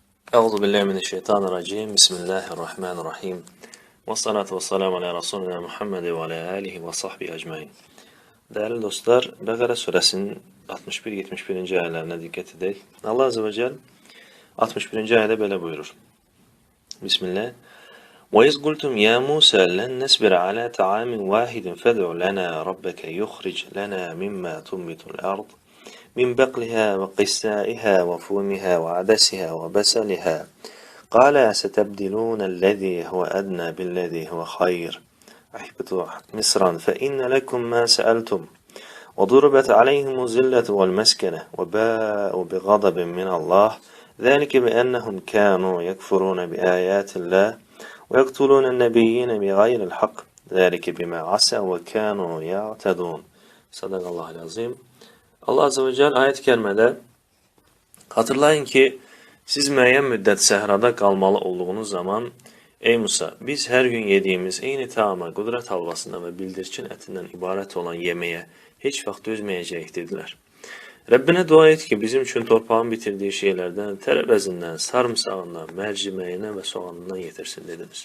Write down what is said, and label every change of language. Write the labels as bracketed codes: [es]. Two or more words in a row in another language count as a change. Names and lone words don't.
[ar] أعوذ بالله من الشيطان الرجيم. بسم الله الرحمن الرحيم. والصلاة والسلام على رسولنا محمد وعلى آله وصحبه أجمعين. [tr] Değerli dostlar, [az] Bəqərə surəsinin 61-71. ayələrinə diqqət edək. Allah [ar] عز وجل [az] 61. ayədə belə buyurur. Bismillah. [ar] وَإِذْ قُلْتُمْ يَا مُوسَى لَنْ نَصْبِرَ عَلَى طَعَامٍ وَاحِدٍ فَادْعُ لَنَا رَبَّكَ يُخْرِجْ لَنَا مِمَّا تُنبِتُ الْأَرْضُ من بقلها وقثائها وفومها وعدسها وبصلها قال ستبدلون الذي هو أدنى بالذي هو خير اهبطوا مصرا فإن لكم ما سألتم وضربت عليهم الذلة والمسكنة وباءوا بغضب من الله ذلك بأنهم كانوا يكفرون بآيات الله ويقتلون النبيين بغير الحق ذلك بما عصوا وكانوا يعتدون. صدق الله العظيم. [az] Allah [ar] عز وجل [tr] ayet-i kerimede hatırlayın ki [az] siz müəyyən müddət səhrada qalmalı olduğunuz zaman ey Musa biz hər gün yediyimiz eyni taama, qudret halvasından və bildirçin ətindən ibarət olan yeməyə heç vaxt dözməyəcəyik dedilər. Rəbbinə dua et ki bizim üçün torpağın bitirdiyi şeylərdən, tərəvəzindən, sarımsağından, mərciməyindən və soğanından yetirsin dediniz.